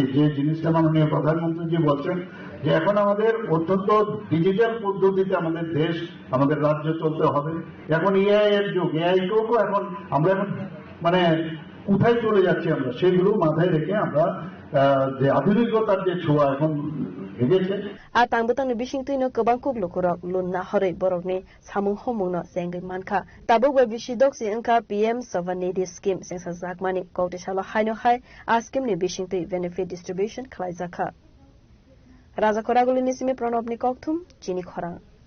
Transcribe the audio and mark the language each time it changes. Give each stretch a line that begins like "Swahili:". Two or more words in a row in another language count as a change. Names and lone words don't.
Bangla: যে জিনিসটা মাননীয় প্রধানমন্ত্রী জি বলছেন যে এখন আমাদের অত্যন্ত ডিজিটাল পদ্ধতিতে আমাদের দেশ, আমাদের রাজ্য চলতে হবে। এখন এআই এর যুগ, এআই কেও এখন আমরা এখন মানে কোথায় চলে যাচ্ছি আমরা সেগুলো মাথায় রেখে আমরা যে আধুনিকতার যে ছোঁয়া এখন হেগেছে।
Kok Borok: Atang butang ni bising tuino kebang kub lukurok lun na hore borok ni samung homung no sengai manka. Tabuk we bisidok si engka PM Savanidhi Scheme sengsa zakmani kawti shalo haino hai a scheme ni bising tui
English: benefit distribution
Kok Borok: khlai zakha. Raja Koraguli nisimi Pranab ni kokthum chini khorang.